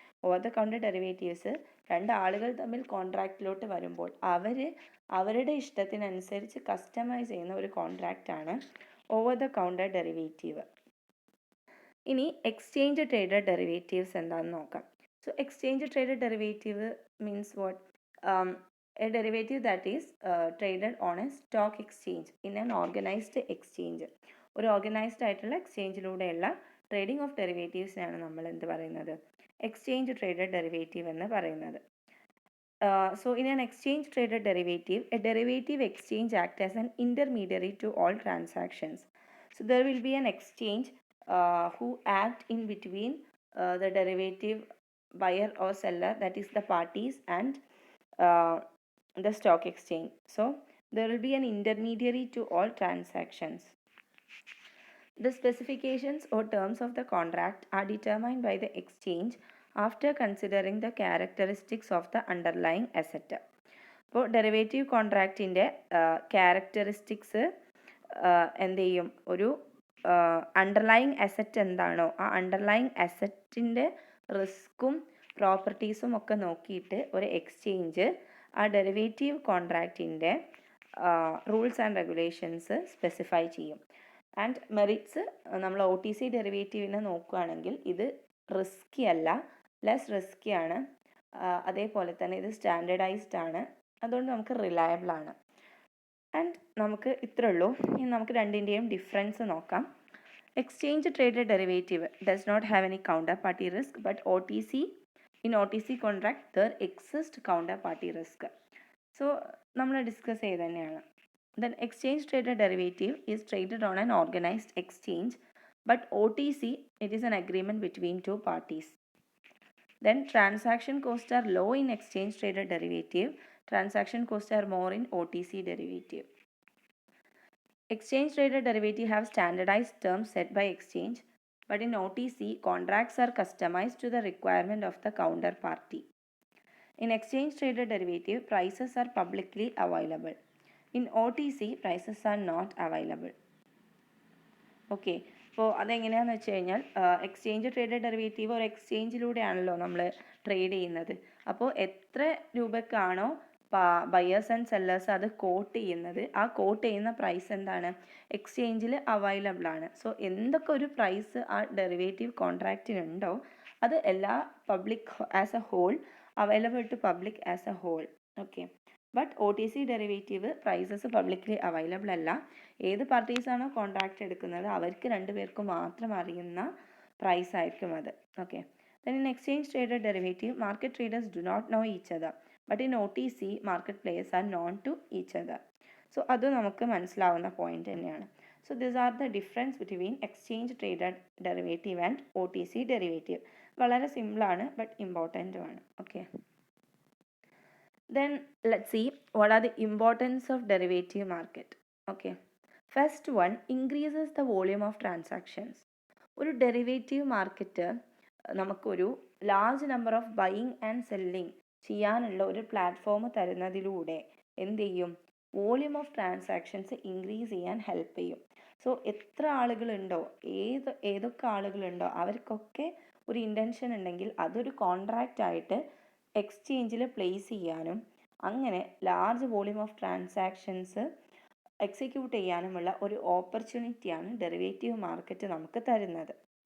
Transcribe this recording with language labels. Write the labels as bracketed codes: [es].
[ml] Over the counter derivatives രണ്ടാളുകൾ തമ്മിൽ കോൺട്രാക്റ്റിലോട്ട് വരുമ്പോൾ അവരുടെ ഇഷ്ടത്തിനനുസരിച്ച് കസ്റ്റമൈസ് ചെയ്യുന്ന ഒരു കോൺട്രാക്റ്റാണ് ഓവർ ദ കൗണ്ടർ ഡെറിവേറ്റീവ്. ഇനി എക്സ്ചേഞ്ച് ട്രേഡഡ് ഡെറിവേറ്റീവ്സ് എന്താണെന്ന് നോക്കാം. [en] So exchange traded derivative means what? A derivative that is traded on a stock exchange in an organized exchange. [ml] ഒരു ഓർഗനൈസ്ഡ് ആയിട്ടുള്ള എക്സ്ചേഞ്ചിലൂടെയുള്ള ട്രേഡിംഗ് ഓഫ് ഡെറിവേറ്റീവ്സിനാണ് നമ്മൾ എന്ത് പറയുന്നത്, എക്സ്ചേഞ്ച് ട്രേഡഡ് ഡെറിവേറ്റീവ് എന്ന് പറയുന്നത്. [en] So in an exchange traded derivative, a derivative exchange acts as an intermediary to all transactions. So there will be an exchange who act in between the derivative buyer or seller, that is the parties, and the stock exchange. So there will be an intermediary to all transactions. The specifications or terms of the contract are determined by the exchange after considering the characteristics of the underlying asset. [ml] അപ്പോൾ derivative കോൺട്രാക്റ്റിൻ്റെ characteristics എന്ത് ചെയ്യും, ഒരു underlying asset എന്താണോ ആ underlying അസറ്റിൻ്റെ റിസ്ക്കും പ്രോപ്പർട്ടീസും ഒക്കെ നോക്കിയിട്ട് ഒരു exchange ആ derivative കോൺട്രാക്റ്റിൻ്റെ rules and regulations specify ചെയ്യും. ആൻഡ് മെറിറ്റ്സ് നമ്മൾ OTC ഡെറിവേറ്റീവിനെ നോക്കുകയാണെങ്കിൽ ഇത് റിസ്കി അല്ല, ലെസ് റിസ്കിയാണ്, അതേപോലെ തന്നെ ഇത് സ്റ്റാൻഡർഡൈസ്ഡ് ആണ്, അതുകൊണ്ട് നമുക്ക് റിലയബിൾ ആണ്. ആൻഡ് നമുക്ക് ഇത്രേ ഉള്ളൂ. ഇനി നമുക്ക് രണ്ടിൻ്റെയും ഡിഫറൻസ് നോക്കാം. [en] Exchange traded derivative does not have any counterparty risk, but in OTC contract there exists counterparty risk. [ml] So നമ്മൾ ഡിസ്കസ് ചെയ്ത് തന്നെയാണ്. [en] Then exchange traded derivative is traded on an organized exchange, but OTC it is an agreement between two parties. Then transaction costs are low in exchange traded derivative Transaction costs are more in OTC derivative. Exchange traded derivative have standardized terms set by exchange, but in OTC, contracts are customized to the requirement of the counterparty. In exchange traded derivative, prices are publicly available. In OTC, prices are not available. [ml] Okay, അപ്പോൾ അതെങ്ങനെയാണെന്ന് വെച്ച് കഴിഞ്ഞാൽ exchange traded derivative ഒരു എക്സ്ചേഞ്ചിലൂടെയാണല്ലോ നമ്മൾ trade ചെയ്യുന്നത്. അപ്പോൾ എത്ര രൂപക്കാണോ buyers and sellers അത് കോട്ട് ചെയ്യുന്നത്, ആ കോട്ട് ചെയ്യുന്ന പ്രൈസ് എന്താണ്, എക്സ്ചേഞ്ചിൽ അവൈലബിൾ ആണ്. സോ എന്തൊക്കെ ഒരു പ്രൈസ് ആ ഡെറിവേറ്റീവ് കോൺട്രാക്റ്റിനുണ്ടോ അത് എല്ലാ public as A whole available to public as A whole. Okay, but OTC derivative prices publicly available അല്ല. ഏത് പാർട്ടീസാണോ കോൺട്രാക്റ്റ് എടുക്കുന്നത് അവർക്ക് രണ്ടുപേർക്കും മാത്രം അറിയുന്ന പ്രൈസ് ആയിരിക്കും അത്. [en] Okay, then in exchange traded derivative, market traders do not know each other, but in OTC market players are known to each other. So [ml] അത് നമുക്ക് മനസ്സിലാവുന്ന പോയിന്റ് തന്നെയാണ്. [en] So this are the difference between exchange traded derivative and OTC derivative. [ml] വളരെ സിമ്പിളാണ് but ഇമ്പോർട്ടൻറ്റുമാണ്. [en] Okay, then let's see what are the importance of derivative market. Okay, first one, increases the volume of transactions. [ml] ഒരു derivative market നമുക്കൊരു large number of buying and selling ചെയ്യാനുള്ള ഒരു platform തരുന്നതിലൂടെ എന്ത് ചെയ്യും, volume of transactions increase ചെയ്യാൻ help ചെയ്യും. So എത്ര ആളുകളുണ്ടോ, ഏതൊക്കെ ആളുകളുണ്ടോ അവർക്കൊക്കെ ഒരു ഇൻറ്റൻഷൻ ഉണ്ടെങ്കിൽ അതൊരു കോൺട്രാക്റ്റ് ആയിട്ട് എക്സ്ചേഞ്ചിൽ പ്ലേസ് ചെയ്യാനും അങ്ങനെ large volume of transactions execute ചെയ്യാനുമുള്ള ഒരു ഓപ്പർച്യൂണിറ്റിയാണ് ഡെറിവേറ്റീവ് മാർക്കറ്റ് നമുക്ക് തരുന്നത്.